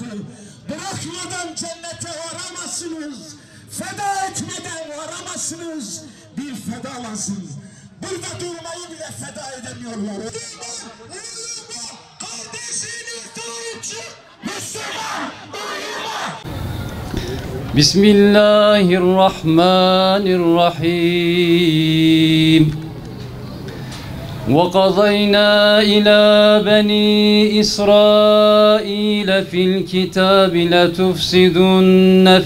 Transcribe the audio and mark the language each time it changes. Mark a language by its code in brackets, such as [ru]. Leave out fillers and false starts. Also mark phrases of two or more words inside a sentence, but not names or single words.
[tr] Bırakmadan cennete varamazsınız. Feda etmeden varamazsınız. Bir feda lazım. Burada durmayı bile feda edemiyorlar. Uyuma, kardeşini doğrucu, Müslüman, uyuma. Bismillahirrahmanirrahim. [ar] وَقَضَيْنَا إِلَى بَنِي إِسْرَائِيلَ فِي الْكِتَابِ لَتُفْسِدُنَّ